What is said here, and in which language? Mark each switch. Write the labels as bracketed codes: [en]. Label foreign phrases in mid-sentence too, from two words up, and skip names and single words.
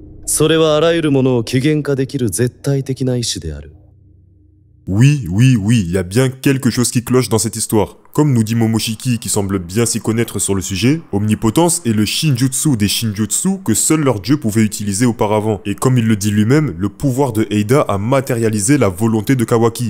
[ja] それはあらゆるものを具現化できる絶対的な意志である。 [fr] Oui, oui, oui, il y a bien quelque chose qui cloche dans cette histoire. Comme nous dit Momoshiki qui semble bien s'y connaître sur le sujet, Omnipotence est le Shinjutsu des Shinjutsu que seul leur dieu pouvait utiliser auparavant. Et comme il le dit lui-même, le pouvoir de Eida a matérialisé la volonté de Kawaki.